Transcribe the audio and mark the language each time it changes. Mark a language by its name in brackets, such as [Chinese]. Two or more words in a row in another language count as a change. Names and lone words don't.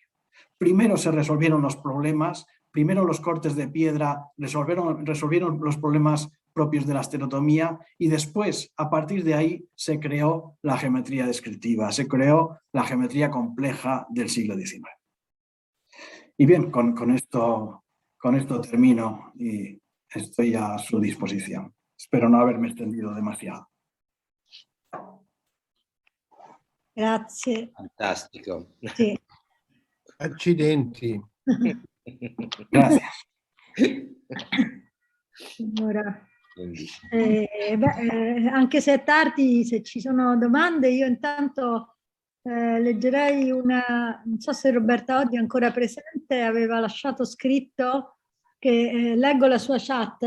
[Spanish] Primero se resolvieron los problemas, primero los cortes de piedra resolvieron los problemas propios de la estereotomía, y después, a partir de ahí, se creó la geometría descriptiva, se creó la geometría compleja del siglo XIX. Y bien, con esto termino y estoy a su disposición. Espero no haberme extendido demasiado. [Italian] Grazie. Fantastico. Sì. Accidenti. [Spanish] Gracias. [Italian] Allora, anche se è tardi, se ci sono domande, io intanto leggerei una, non so se Roberta Oddi è ancora presente, aveva lasciato scritto che leggo la sua chat.